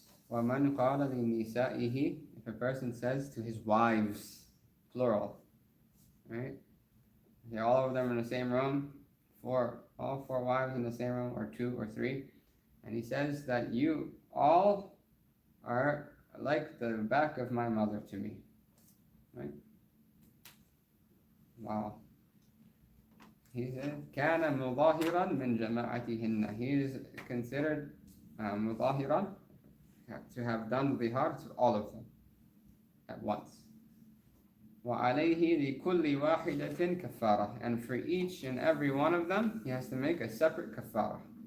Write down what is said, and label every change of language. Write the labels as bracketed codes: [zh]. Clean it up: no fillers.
[ar] وَمَنْ قَالَ لِنِسَائِهِ, [en] if a person says to his wives, plural, right? They're all of them in the same room, all four wives in the same room, or two or three, and he says that you all are like the back of my mother to me, right? Wow. He said, [ar] كَانَ مُظَاهِرًا مِنْ جَمَاعَتِهِنَّ. [en] He is considered مُظَاهِرًا, to have done zihar to all of them at once. [ar] وَعَلَيْهِ لِكُلِّ وَاحِدَةٍ كَفَّارَةٍ. [en] And for each and every one of them, he has to make a separate kafara.